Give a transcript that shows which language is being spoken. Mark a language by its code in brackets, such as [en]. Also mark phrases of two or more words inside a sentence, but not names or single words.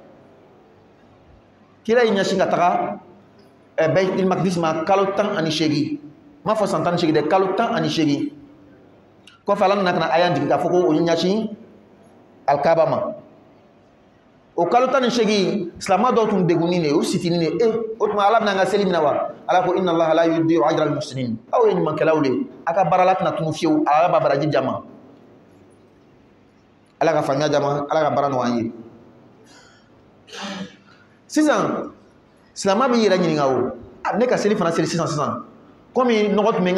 [bm] kira y'i ɲɛsin ka taga Baitul Maqdis ma kalo 18 m'a fɔ san 18 dɛ kalo 18 kɔfɛ ala nana ka na aya jigin k'a fɔ ko o ɲɛsin alikaba ma o kalo 18 silamɛ dɔw tun degunnen de o sitinin de o tuma ala bɛna an ka seli minɛ wa ala ko [ar] إن الله لا يضيع أجر المحسنين [bm] aw ye ɲumankɛlaw de a ka baara la tɛna tunu fiyewu ala b'a baraji jama ala ka faamuya jama ala ka baara nɔgɔya an ye sisan silamɛ b'i yɛrɛ ɲininka o ne ka seli fana seli sisan komi nɔgɔ tun bɛ n